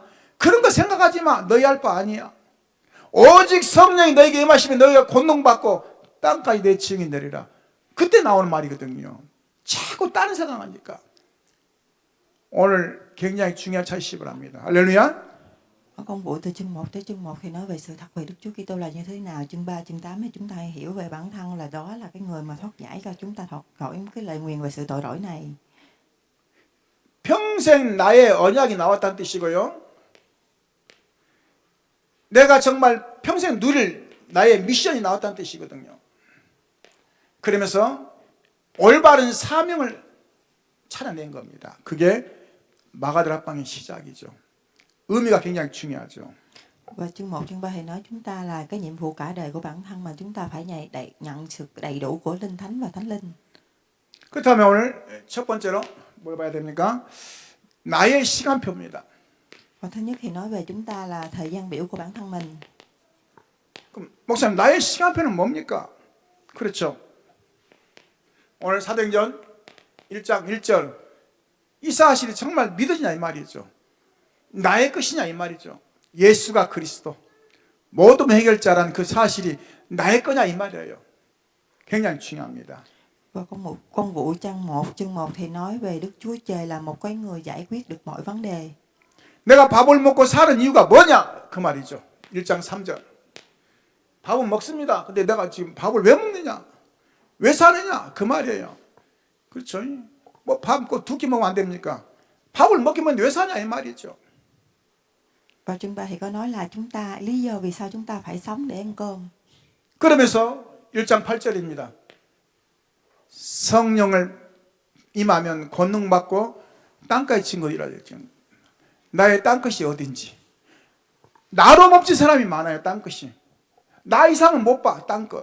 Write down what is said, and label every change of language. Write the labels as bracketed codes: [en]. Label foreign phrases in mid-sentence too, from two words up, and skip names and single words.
[ko] 그런 거 생각하지 마. 너희 할 바 아니야. 오직 성령이 너에게 임하시면 너희가 권능받고 땅까지 내 증인 되리라. 그때 나오는 말이거든요. 자꾸 다른 생각하니까. 오늘 굉장히 중요한 차이십을 합니다. 할렐루야. [vi] Ở công vụ từ chương 1 tới chương 1 thì nói về sự thật về Đức Chúa Kitô là như thế nào. Chương 3, chương 8 thì chúng ta hiểu về bản thân là đó là cái người mà thoát giải cho chúng ta thoát khỏi cái lời nguyền về sự tội lỗi này. [ko] 평생 나의 언약이 나왔다는 뜻이고요. 내가 정말 평생 누릴 나의 미션이 나왔다는 뜻이거든요. 그러면서 올바른 사명을 찾아낸 겁니다. 그게 마가들 합방의 시작이죠. 의미가 굉장히 중요하죠. [vi] Và chương 1, chương 3 thì nói chúng ta là cái nhiệm vụ cả đời của bản thân mà chúng ta phải nhận sự đầy đủ của Linh Thánh và Thánh Linh. [ko] 그렇다면 오늘 첫 번째로 뭘 봐야 됩니까? 나의 시간표입니다. [vi] Và thứ nhất thì nói về chúng ta là thời gian biểu của bản thân mình. [ko] 그럼 목사님 나의 시간표는 뭡니까? 그렇죠. 오늘 사도행전 1장 1절 이 사실이 정말 믿어지냐 이 말이죠. 나의 것이냐 이 말이죠. 예수가 그리스도 모든 해결자라는 그 사실이 나의 거냐 이 말이에요. 굉장히 중요합니다. [vi] Và công vụ chương 1 thì nói về Đức Chúa Trời là một cái người giải quyết được mọi vấn đề. [ko] 내가 밥을 먹고 사는 이유가 뭐냐 그 말이죠. 1장 3절 밥은 먹습니다. 근데 내가 지금 밥을 왜 먹느냐 왜 사느냐 그 말이에요. 그렇죠. 뭐 밥 두 끼 먹으면 안 됩니까? 밥을 먹기만 왜 사냐 이 말이죠. [vi] Và chương 3 thì có nói là chúng ta lý do vì sao chúng ta phải sống để ăn cơm. [ko] 그러면서 1장 8절입니다. 성령을 임하면 권능 받고 땅까지 친 것이라 했죠. 나의 땅끝이 어딘지. 나로 멈춘 사람이 많아요. 땅끝이. 나 이상은 못 봐. 땅끝.